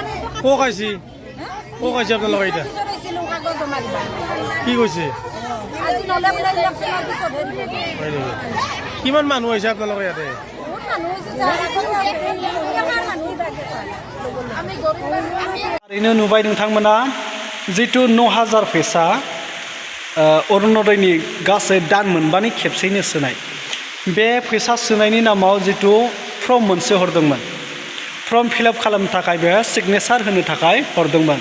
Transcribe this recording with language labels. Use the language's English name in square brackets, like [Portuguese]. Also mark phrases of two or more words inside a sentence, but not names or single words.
[Assamese] কক আইছি আপোনালোকে এতিয়া কাগজ জমা দিবা কি কৈছে? আজি নলে বোলে ইলেকশ্যনৰ পিছতহে দিব। হয় নেকি? কিমান মানুহ হৈছে আপোনালোকে ইয়াতে? বহুত মানুহ হৈছে, আমি গরিব [Bodo] ओरैनो नुबाय नोंथांमोना जितु 9,000 फैसा अरुणोदयनि गासै दान मोनबानि खेबसेयैनो सोनाय। बे फैसा सोनायनि नामाव जितु फर्म मोनसे हरदोंमोन, [English] form fill up [Bodo] खालामनो थाखाय बेहाय सिगनेचार होनो थाखाय हरदोंमोन।